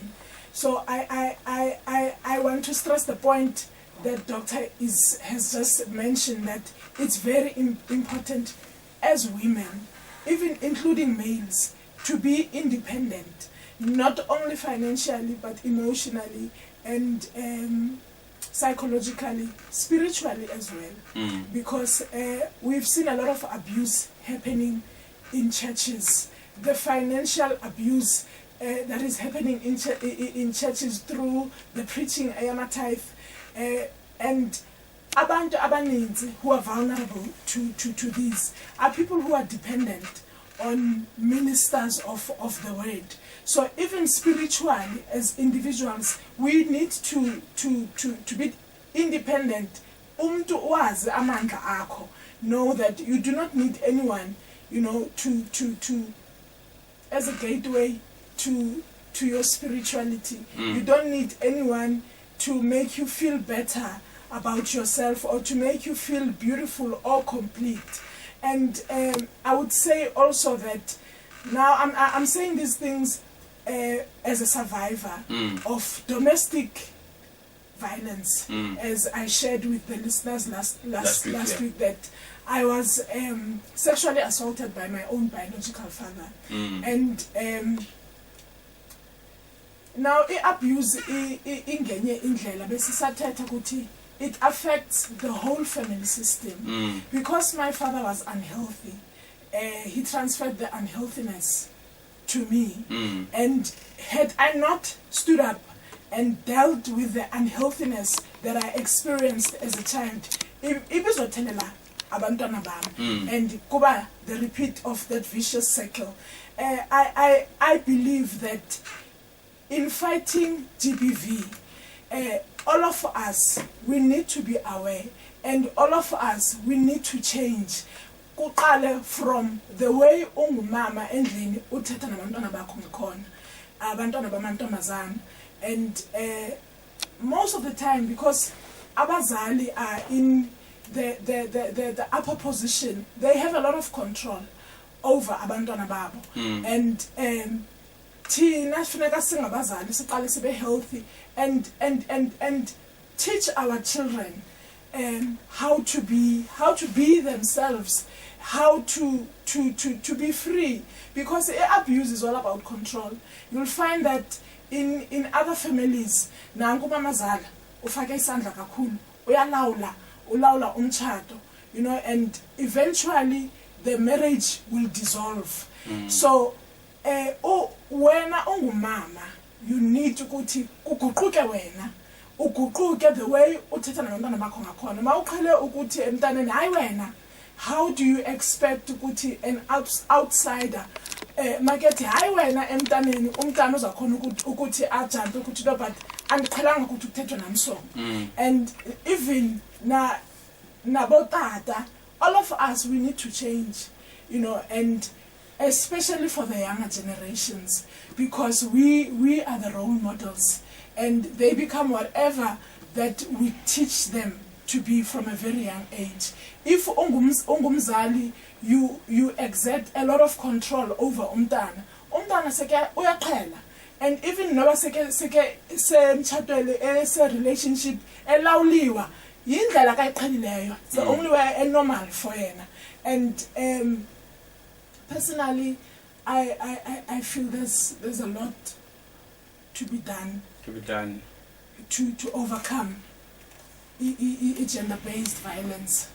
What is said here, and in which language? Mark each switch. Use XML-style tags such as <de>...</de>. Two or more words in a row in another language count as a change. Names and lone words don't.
<en>So I want to stress the point that Doctor has just mentioned, that it's very important as women, even including males, to be independent, not only financially but emotionally and psychologically, spiritually as well. Because we've seen a lot of abuse happening in churches. The financial abuse that is happening in churches through the preaching tithe, and</en> <xh>abantu abaninzi</xh> <en>who are vulnerable to these are people who are dependent on ministers of the word. So even spiritually, as individuals, we need to be independent.</en> <xh>Umntu wazi amandla akho.</xh> <en>Know that you do not need anyone, to as a gateway to your spirituality. You don't need anyone to make you feel better about yourself or to make you feel beautiful or complete. And I would say also that now I'm saying these things as a survivor of domestic violence, as I shared with the listeners last week, that I was sexually assaulted by my own biological father. And now abuse</en> <xh>ingenye indlela besisathetha ukuthi</xh> <en>it affects the whole family system. Because my father was unhealthy, he transferred the unhealthiness to me. And had I not stood up and dealt with the unhealthiness that I experienced as a child,</en> <zu>ibizothelela abantwana bami,</zu> <en>and kuba the repeat of that vicious cycle. I believe that in fighting GBV, all of us, we need to be aware, and all of us, we need to change.</en> <xh>Kuqale</xh> <en>from the way</en> <xh>ungumama endlini uthetha nabantwana bakho ngikhona, abantwana bamantombazana.</xh> <en>And most of the time, because abazali are in the upper position, they have a lot of control over</en> <xh>abantwana babo.</xh> <en>And</en> <xh>thina funeka singabazali siqale sibe</xh> <en>healthy and teach our children how to be themselves, how to be free, because abuse is all about control. You'll find that in other families,</en> <xh>nangu mamazala ufake isandla kakhulu, ulawula umtshato,</xh> <en>and eventually the marriage will dissolve.</en> <xh>So wena ungumama</xh> <en>you need</en> <xh>ukuthi uguquke wena, uguquke</xh> <en>the way</en> <xh>uthetha nabantwana bakho ngakhona. Mawuqhele ukuthi emntaneni hayi wena,</xh> <en>how do you expect</en> <xh>ukuthi</xh> <en>an outsider</en> <xh>makethi hayi wena emntaneni umntana uzakhona ukuthi ajump ukuthi no, but andiqhelanga ukuthi kuthethwe namso.</xh> <en>And even nabotata, all of us, we need to change, you know, and especially for the younger generations, because we are the role models, and they become whatever that we teach them to be from a very young age.</en> <xh>If ungumzali,</xh> <en>you exert a lot of control over</en> <xh>umntana seke uyaqhela,</xh> <en>and even</en> <xh>noba seke semtshatweni se relationship elawuliwa yindlela kayiqhelileyo,</xh> <en>it's the only way normal for yena. And personally, I feel there's a lot to be done to overcome gender-based violence.</en>